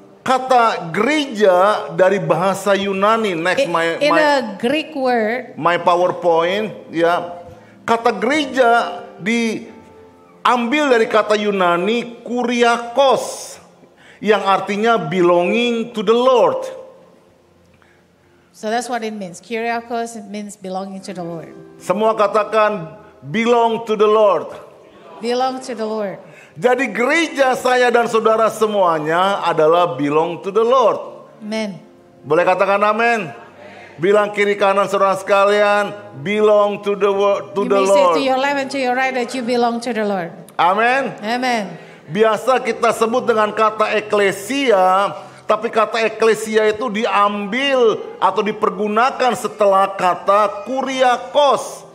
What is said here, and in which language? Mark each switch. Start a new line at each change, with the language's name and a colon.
Indonesian: Kata gereja dari bahasa Yunani, next
English: in a Greek word, my PowerPoint, ya.
Indonesian: Kata gereja diambil dari kata Yunani kuriakos, yang artinya
English: belonging to the Lord. So that's what it means. Kyriakos, it means belonging to the Lord.
Indonesian: Semua katakan
English: belong to the Lord. Belong to the Lord.
Indonesian: Jadi gereja saya dan saudara semuanya adalah
English: belong to the Lord. Amen.
Indonesian: Boleh katakan amin? Bilang kiri kanan saudara sekalian,
English: belong to the Lord. You may say to your left and to your right that you belong to the Lord. Amin. Amen.
Indonesian: Biasa kita sebut dengan kata eklesia, tapi kata eklesia itu diambil atau dipergunakan setelah kata kuriakos.